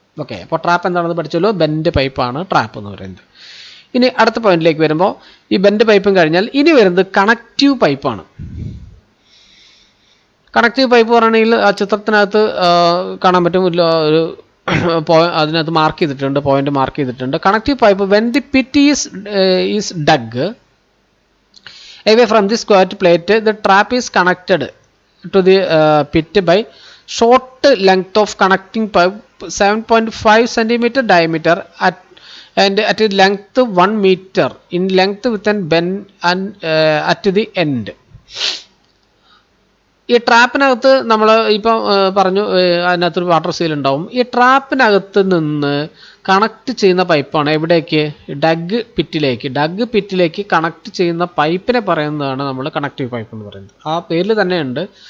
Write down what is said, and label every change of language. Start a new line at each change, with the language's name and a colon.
Malayalam: Okay, അപ്പോൾ trap എന്താണെന്ന് പഠിച്ചല്ലോ. Bend പൈപ്പാണ് trap എന്ന് പറയുന്നത്. ഇനി അടുത്ത പോയിന്റിലേക്ക് വരുമ്പോൾ ഈ ബെൻഡ് പൈപ്പും കഴിഞ്ഞാൽ ഇനി വരുന്നത് കണക്റ്റീവ് പൈപ്പാണ്. കണക്റ്റീവ് പൈപ്പ് പറയുകയാണെങ്കിൽ ആ ചിത്രത്തിനകത്ത് കാണാൻ പറ്റും, ഒരു അതിനകത്ത് മാർക്ക് ചെയ്തിട്ടുണ്ട്, പോയിന്റ് മാർക്ക് ചെയ്തിട്ടുണ്ട്.
English: Connective pipe when the pit is dug away from the square plate, the trap is connected to the pit by short length of connecting pipe 7.5 cm diameter and at length 1 meter in length with an bend and at the end.
Malayalam: ഈ ട്രാപ്പിനകത്ത് നമ്മൾ ഇപ്പം പറഞ്ഞു അതിനകത്തൊരു water seal ഉണ്ടാവും. ഈ ട്രാപ്പിനകത്ത് നിന്ന് connect ചെയ്യുന്ന പൈപ്പാണ് എവിടേക്ക്? ഡഗ് പിറ്റിലേക്ക് കണക്ട് ചെയ്യുന്ന പൈപ്പിനെ പറയുന്നതാണ് നമ്മൾ കണക്റ്റീവ് പൈപ്പ് എന്ന് പറയുന്നത്. ആ പേരിൽ തന്നെയുണ്ട്.